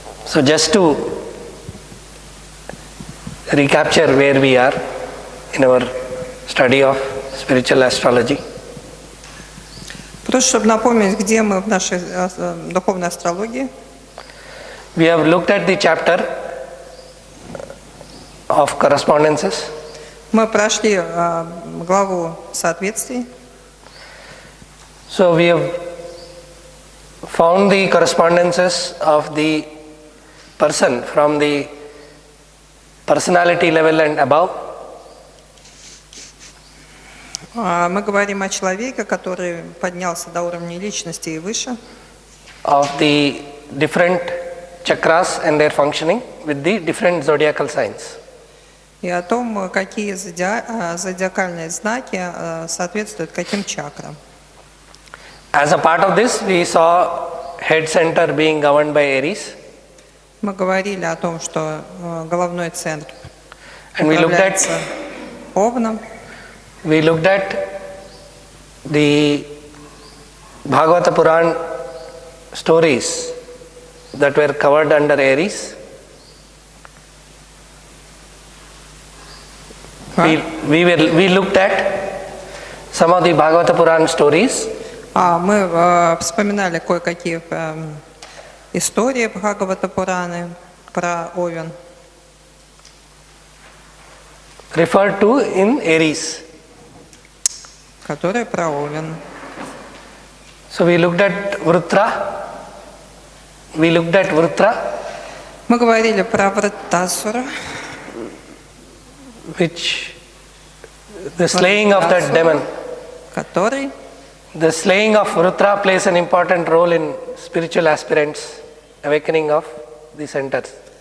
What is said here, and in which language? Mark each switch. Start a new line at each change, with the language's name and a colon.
English: So just to recapture where we are in our study of spiritual astrology.
Russian: Просто чтобы напомнить, где мы в нашей духовной астрологии.
English: We have looked at the chapter of correspondences.
Russian: Мы прошли главу соответствий.
English: So we have found the correspondences of the person from the personality level and above.
Russian: Мы говорим о человеке, который поднялся до уровня личности и выше.
English: Of the different chakras and their functioning with the different zodiacal signs.
Russian: И о том, какие зодиакальные знаки соответствуют каким чакрам.
English: As a part of this, we saw head center being governed by Aries.
Russian: Мы говорили о том, что головной центр управляется Овном.
English: We looked at the Bhagavata Puran stories that were covered under Aries. We looked at some of the Bhagavata Puran stories.
Russian: Мы вспоминали кое-какие истории Бхагавата Пураны про Овен.
English: Referred to in Aries.
Russian: Которые про Овен.
English: So we looked at Vritra.
Russian: Мы говорили про Враттасура.
English: Which the slaying of that demon.
Russian: Который
English: The slaying of Vritra plays an important role in spiritual aspirants' awakening of the centers.